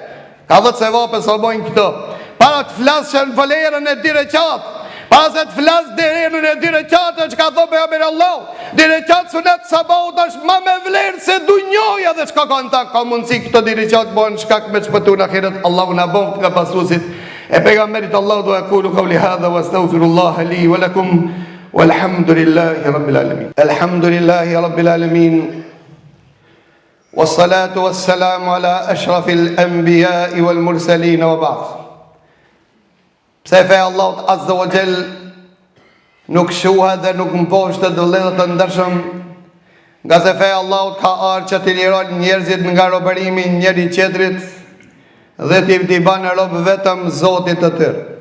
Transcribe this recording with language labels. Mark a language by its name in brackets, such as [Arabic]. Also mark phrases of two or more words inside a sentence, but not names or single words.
[Albanian] Ka dhëtë se vape së bojnë këto. Para të flasë që në vlerën e 2 rekat, para se të flasë dererën e 2 rekat, që ka thë pejgamberi Allah, 2 rekat sunet sabahut është ma me vlerë se dunjoja dhe çka kanë ta, ka mundësi këto 2 rekat bojnë shkak me çpëtu në ahiret. Allahu na bëft nga pasuesit e pejgamberit. Allahu do [Arabic] أقول قولي هذا وأستغفر الله لي ولكم والحمد لله رب العالمين. الحمد لله رب العالمين. والصلاة والسلام على أشرف الأنبياء والمرسلين وبعد. [Albanian] Pse feja Allahut [Arabic] عز وجل [Albanian] nuk shuhet dhe nuk mposhtet vëllezër të ndershëm, nga se feja Allahut ka ardhur që t'i liron njerëzit nga robërimi njëri tjetrit dhe t'i banë rob vetëm Zotit të tyre.